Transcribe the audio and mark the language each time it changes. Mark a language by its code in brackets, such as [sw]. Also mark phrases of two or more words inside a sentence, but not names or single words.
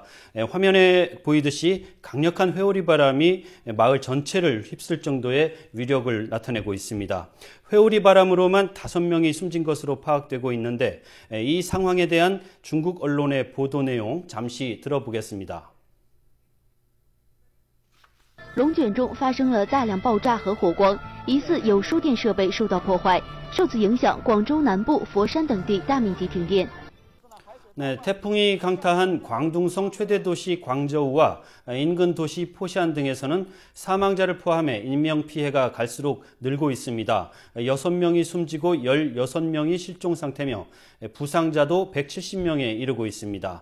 [ko] 화면에 보이듯이 강력한 회오리 바람이 마을 전체를 휩쓸 정도의 위력을 나타내고 있습니다. 회오리 바람으로만 5명이 숨진 것으로 파악되고 있는데 이 상황에 대한 중국 언론의 보도 내용 잠시 들어보겠습니다. [zh] 龙卷中发生了大量爆炸和火光，疑似有输电设备受到破坏。受此影响，广州南部、佛山等地大面积停电。 [ko] 네, 태풍이 강타한 광둥성 최대 도시 광저우와 인근 도시 포시안 등에서는 사망자를 포함해 인명피해가 갈수록 늘고 있습니다. 6명이 숨지고 16명이 실종 상태며 부상자도 170명에 이르고 있습니다.